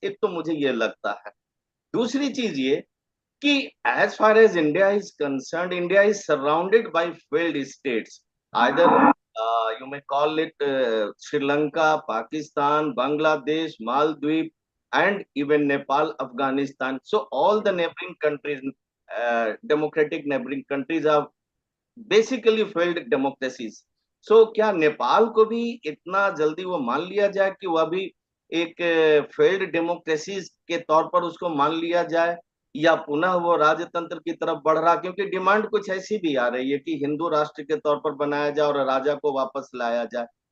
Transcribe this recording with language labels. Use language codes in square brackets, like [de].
[hi] एक तो मुझे ये लगता है। दूसरी चीज ये कि [en] As far as India is concerned, India is surrounded by failed states, either you may call it Sri Lanka, Pakistan, Bangladesh, Maldives, and even Nepal, Afghanistan. So all the neighboring countries, democratic neighboring countries, are basically failed democracies. [hi] सो क्या नेपाल को भी इतना जल्दी वो मान लिया जाए कि वह भी एक फेल्ड डेमोक्रेसीज के तौर पर उसको मान लिया जाए, या पुनः वो राजतंत्र की तरफ बढ़ रहा, क्योंकि डिमांड कुछ ऐसी भी आ रही है कि हिंदू राष्ट्र के तौर पर बनाया जाए और राजा को वापस लाया जाए।